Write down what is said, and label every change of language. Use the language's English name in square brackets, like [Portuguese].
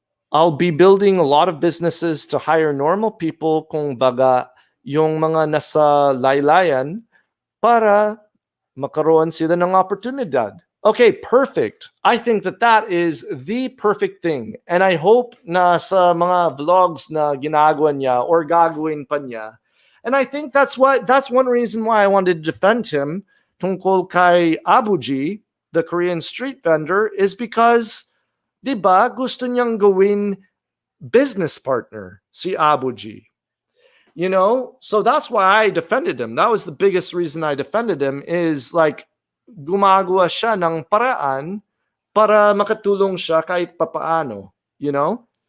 [English] I'll be building a lot of businesses to hire normal people, [Filipino] kung baga, yung mga nasa laylayan, para makaroon sila ng oportunidad. [English] Okay, perfect. I think that is the perfect thing. And I hope [Filipino] na sa mga vlogs na ginagawa niya or gagawin pa niya. [English] And I think that's one reason why I wanted to defend him [Filipino] tungkol kay Abuji, [English] the Korean street vendor, is because, [Filipino] diba, gusto niyang gawin business partner si Abuji. [English] You know, so that's why I defended him. That was the biggest reason I defended him, is like, [Filipino] gumagawa siya ng paraan para makatulong siya kahit papaano, [English] you know?